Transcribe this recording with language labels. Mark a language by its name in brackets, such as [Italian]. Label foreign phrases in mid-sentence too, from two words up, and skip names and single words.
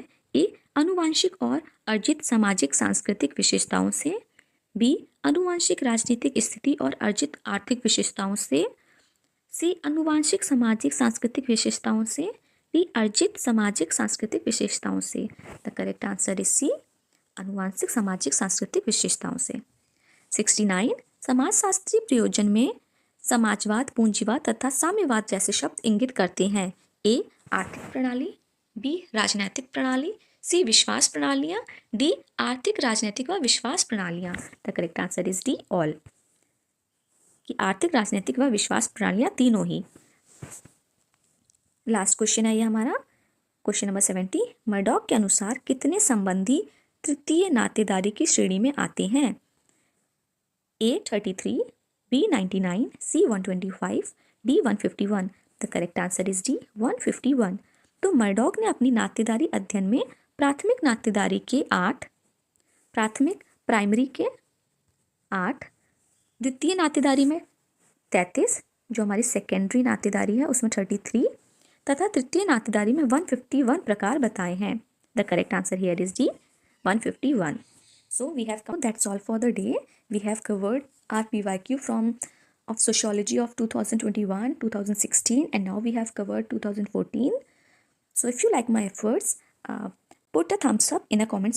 [Hindi] ए आनुवांशिक और अर्जित सामाजिक सांस्कृतिक विशेषताओं से, बी आनुवांशिक राजनीतिक स्थिति और अर्जित आर्थिक विशेषताओं से, सी आनुवांशिक सामाजिक सांस्कृतिक विशेषताओं से, डी अर्जित सामाजिक सांस्कृतिक विशेषताओं से। [English] the correct answer is C [Hindi] आनुवांशिक सामाजिक सांस्कृतिक विशेषताओं से। 69 समाजशास्त्रीय प्रयोजन में समाजवाद, पूंजीवाद तथा साम्यवाद जैसे शब्द इंगित करते हैं? ए आर्थिक प्रणाली, बी राजनैतिक प्रणाली, सी विश्वास प्रणालियां, डी आर्थिक राजनैतिक व विश्वास प्रणालियां। [English] the correct answer is D all, [Hindi] कि आर्थिक राजनैतिक व विश्वास प्रणालियां तीनों ही। [English] last question [Hindi] है ये हमारा [English] question number [Hindi] 70 मर्डॉक के अनुसार कितने संबंधी तृतीय नातेदारी की श्रेणी में आते हैं? ए 33, बी 99, सी 125, डी 151। [English] the correct answer is D 151. [Hindi] तो मर्डॉक ने अपनी नातेदारी अध्ययन में प्राथमिक नातेदारी के 8, प्राथमिक प्राइमरी के 8, द्वितीय नातेदारी में 33, जो हमारी सेकेंडरी नातेदारी है उसमें 33 तथा तृतीय नातेदारी में 151 प्रकार बताए हैं। [English] the correct answer here is D 151. So we have come. That's all for the day. We have covered our PYQ of sociology of 2021, 2016, and now we have covered 2014. So if you like my efforts, put a thumbs up in the comment section.